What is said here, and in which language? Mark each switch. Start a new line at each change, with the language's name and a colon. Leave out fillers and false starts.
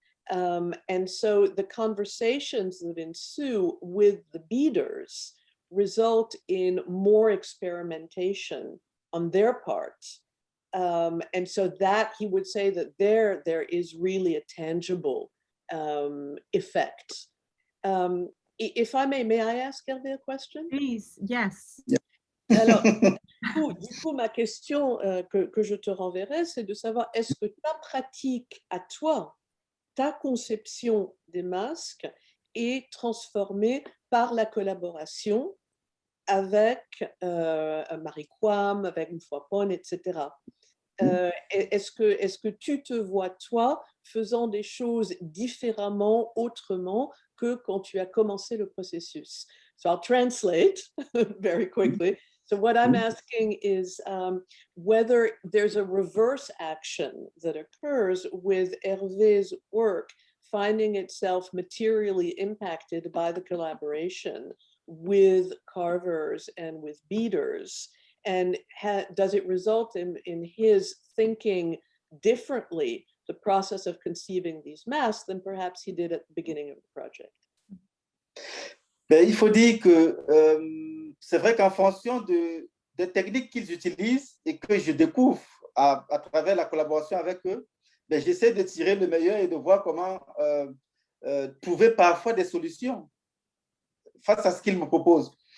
English: And so the conversations that ensue with the beaders result in more experimentation on their part. And so that he would say that there is really a tangible effect. If I may I ask Hervé a question? Please, yes. Yeah.
French: Alors, du coup, ma question que je te renverrai, c'est de savoir, est-ce que ta pratique à toi, ta conception des masques est transformée par la collaboration avec Marie Quam, avec Mfwapong, etc. Est-ce que tu te vois, toi, faisant des choses différemment, autrement que quand tu as commencé le processus?
English: So I'll translate very quickly. So what I'm asking is whether there's a reverse action that occurs with Hervé's work finding itself materially impacted by the collaboration with carvers and with beaders. And does it result in his thinking differently the process of conceiving these masks than perhaps he did at the beginning of the project?
French: Il faut dire que c'est vrai qu'en fonction des techniques qu'ils utilisent et que je découvre à travers la collaboration avec eux, j'essaie de tirer le meilleur et de voir comment trouver parfois des solutions face à ce qu'ils me proposent.